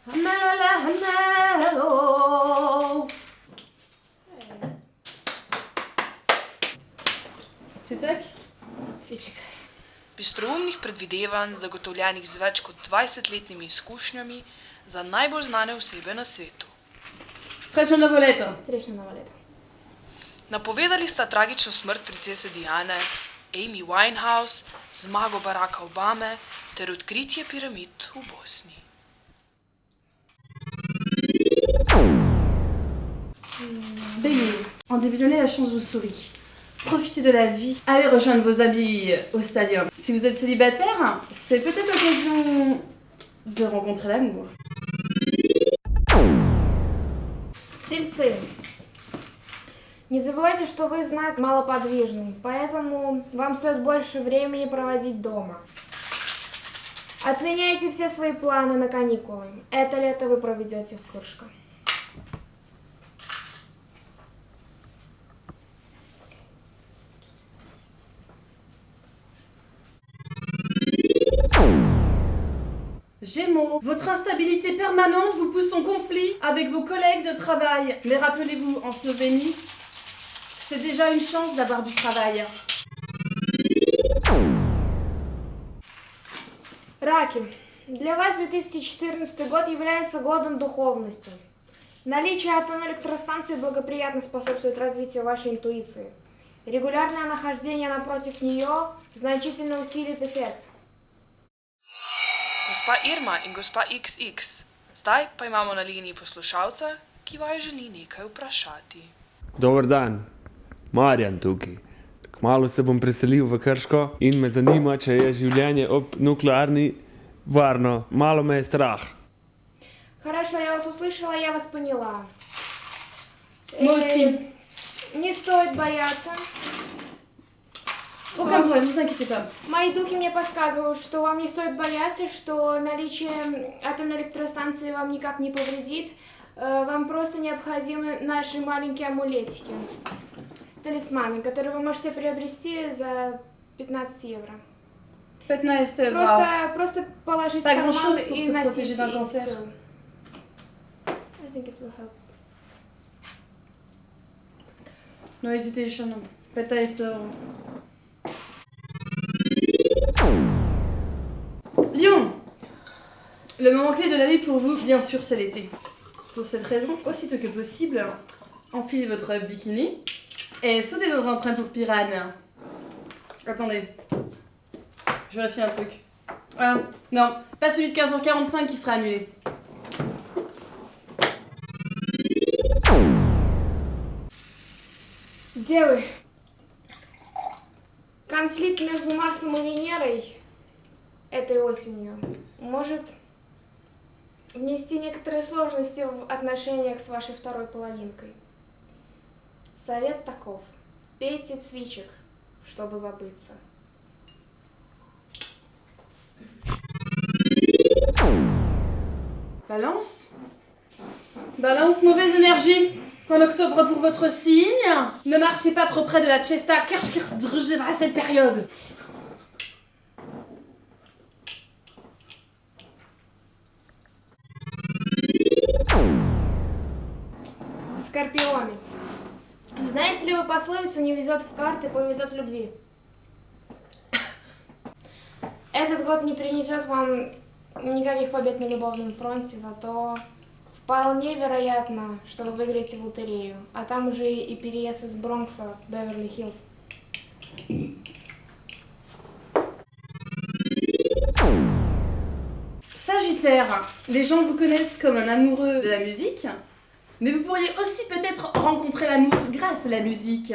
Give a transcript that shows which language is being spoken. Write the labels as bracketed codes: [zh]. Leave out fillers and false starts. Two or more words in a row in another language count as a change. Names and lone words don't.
[sl] Bistroumnih predvidevanj, zagotovljenih z več kot 20-letnimi izkušnjami za najbolj znane osebe na svetu. Srečno novo leto. Srečno novo leto. Napovedali sta tragično smrt princese Diane, Amy Winehouse, zmago Baracka Obame ter odkritje piramid v Bosni. [fr] Bélier, en début d'année, la chance vous sourit. Profitez de la vie. Allez rejoindre vos amis au stadium. Si vous êtes célibataire, c'est peut-être l'occasion de rencontrer l'amour. [ru] Тельцы. Не забывайте, что вы знак малоподвижный, поэтому вам стоит больше времени проводить дома. Отменяйте все свои планы на каникулы. Это лето вы проведете в Крышко. [fr] Gémeaux, votre instabilité permanente vous pousse en conflit avec vos collègues de travail. Mais rappelez-vous, en Slovénie, c'est déjà une chance d'avoir du travail. [ru] Раки. Для вас 2014 год является годом духовности. Наличие атомной электростанции благоприятно способствует развитию вашей интуиции. Регулярное нахождение напротив нее значительно усилит эффект. [sl] Gospa Irma in gospa XX, zdaj pa imamo na liniji poslušalca, ki vaju želi nekaj vprašati. Dober dan, Marjan tukaj. Kmalu se bom preselil v Krško in me zanima, če je življenje ob nuklearni varno. Malo me je strah. [ru] Хорошо, я вас услышала, я вас поняла. [fr] Moi aussi. [ru] Не стоит бояться. [fr] Aucun problème, vous inquiétez pas. [ru] Мои духи мне подсказывают, что вам не стоит бояться, что наличие атомной электростанции вам никак не повредит. Вам просто необходимы наши маленькие амулетики. Талисманы, которые вы можете приобрести за 15 евро. 15 евро. Просто положить в карман и носить, и все. [en] I think it will help. No hesitation. 15 euros. [fr] Lion, le moment clé de l'année pour vous, bien sûr, c'est l'été. Pour cette raison, aussitôt que possible, enfilez votre bikini et sautez dans un train pour Piranha. Attendez, je vérifie un truc. Non, pas celui de 15h45 qui sera annulé. [ru] Девы, конфликт между Марсом и Венерой этой осенью может внести некоторые сложности в отношениях с вашей второй половинкой. Совет таков. Пейте цвичек, чтобы забыться. [fr] Balance. Balance, mauvaise énergie. En octobre pour votre signe. Ne marchez pas trop près de la Chesta Kershkirsdrjeva à cette période. [ru] Скорпионы. Знаете ли вы пословицу «не везет в карты, повезет в любви»? этот год не принесет вам никаких побед на любовном фронте, зато вполне вероятно, что вы выиграете в лотерею. А там уже и переезд из Бронкса в Беверли-Хиллз. [fr] Sagittaire, les gens vous connaissent comme un amoureux de la musique, mais vous pourriez aussi peut-être rencontrer l'amour grâce à la musique.